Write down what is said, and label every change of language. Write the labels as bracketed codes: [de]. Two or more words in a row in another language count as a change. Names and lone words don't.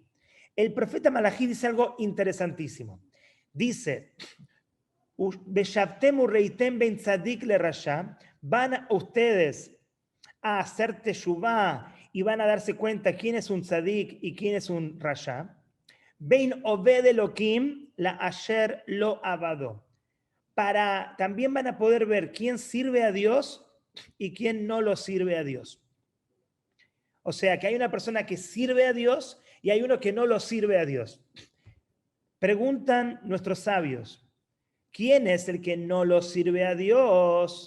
[es] El profeta Malají dice algo interesantísimo. Dice, van ustedes a hacer teshuvá y van a darse cuenta quién es un tzadik y quién es un rasha. [he] בין עובד אלוהים לאשר לא עבדו. [es] También van a poder ver quién sirve a Dios y quién no lo sirve a Dios. O sea, que hay una persona que sirve a Dios y hay uno que no lo sirve a Dios. Preguntan nuestros sabios, ¿quién es el que no lo sirve a Dios?